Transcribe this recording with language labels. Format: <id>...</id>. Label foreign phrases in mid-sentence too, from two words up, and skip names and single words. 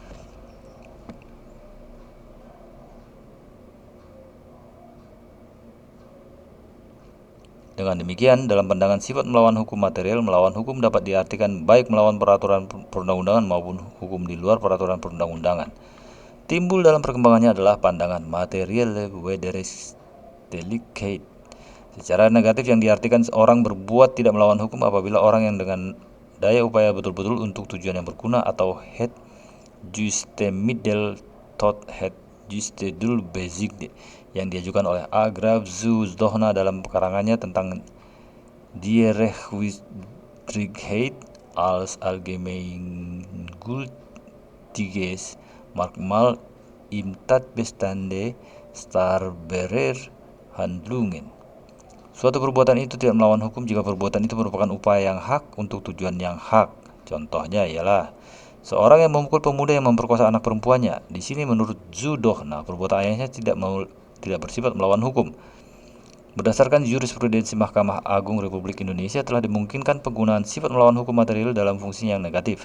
<id>Dengan demikian, dalam pandangan sifat melawan hukum material, melawan hukum dapat diartikan baik melawan peraturan perundang-undangan maupun hukum di luar peraturan perundang-undangan. Timbul dalam perkembangannya adalah pandangan material wederrechtlichkeit secara negatif yang diartikan orang berbuat tidak melawan hukum apabila orang yang dengan daya upaya betul-betul untuk tujuan yang berguna atau</id> <nl>het justemiddel tot het juste doel bezielt</nl> <id>yang diajukan oleh A. Graaf Dohna dalam karangannya tentang Die Rechtswidrigkeit als allgemeingültiges Merkmal im Tatbestande starberer Handlungen. Suatu perbuatan itu tidak melawan hukum jika perbuatan itu merupakan upaya yang hak untuk tujuan yang hak. Contohnya ialah seorang yang memukul pemuda yang memperkosa anak perempuannya. Di sini menurut Dohna, perbuatan ayahnya tidak bersifat melawan hukum. Berdasarkan jurisprudensi Mahkamah Agung Republik Indonesia telah dimungkinkan penggunaan sifat melawan hukum material dalam fungsi yang negatif.</id>